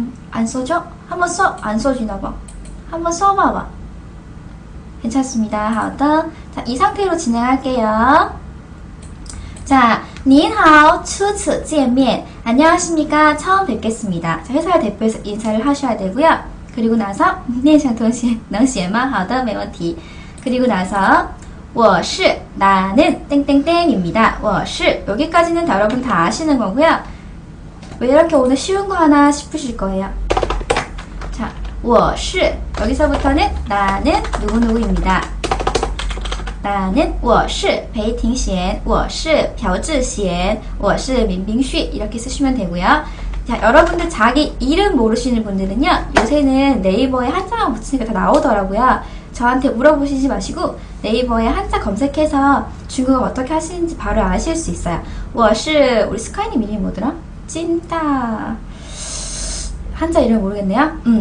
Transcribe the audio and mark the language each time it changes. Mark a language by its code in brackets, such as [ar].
[ko] 안 써져? 한번 안 써지나봐. 한번 써봐봐. 괜찮습니다. [zh] 好的. [ko] 자, 이 상태로 진행할게요. [zh] 자, 您好, 初次见面. [ko] 안녕하십니까? 처음 뵙겠습니다. 자, 회사를 대표해서 인사를 하셔야 되고요. 그리고 나서, [zh] 念一下同学能写吗? 好的,没问题. [ko] 그리고 나서, 워시 나는 땡땡땡입니다. 워시 여기까지는 여러분 다 아시는 거고요. 왜 이렇게 오늘 쉬운 거 하나 싶으실 거예요. 자, 我是 여기서부터는 나는 누구누구입니다. [zh] 나는 我是裴庭贤,我是朴智贤,我是林冰旭 [ko] 이렇게 쓰시면 되고요. 자, 여러분들 자기 이름 모르시는 분들은요. 요새는 네이버에 한자만 붙이니까 다 나오더라고요. 저한테 물어보시지 마시고 네이버에 한자 검색해서 중국어 어떻게 하시는지 바로 아실 수 있어요. 我是 우리 스카이님 이름이 뭐더라? 찐따 한자 이름 모르겠네요.